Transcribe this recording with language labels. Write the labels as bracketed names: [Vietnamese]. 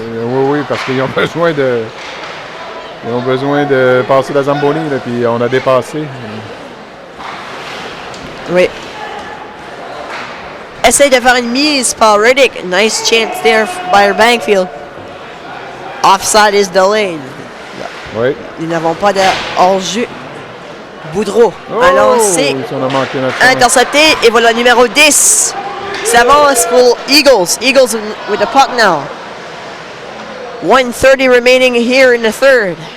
[French] Oui, parce qu'ils ont besoin de... Ils ont besoin de passer la Zamboni, là, puis on a dépassé. Oui. Essaye de faire une mise par Reddick. [English] Nice chance there by Bankfield. Offside is delayed. [French] Oui. Nous n'avons pas de hors-jeu. Boudreau a lancé. On a manqué notre chance. Intercepté. Et voilà numéro 10. Ça avance pour Eagles. [English] Eagles with the puck now. 1:30 remaining here in the third.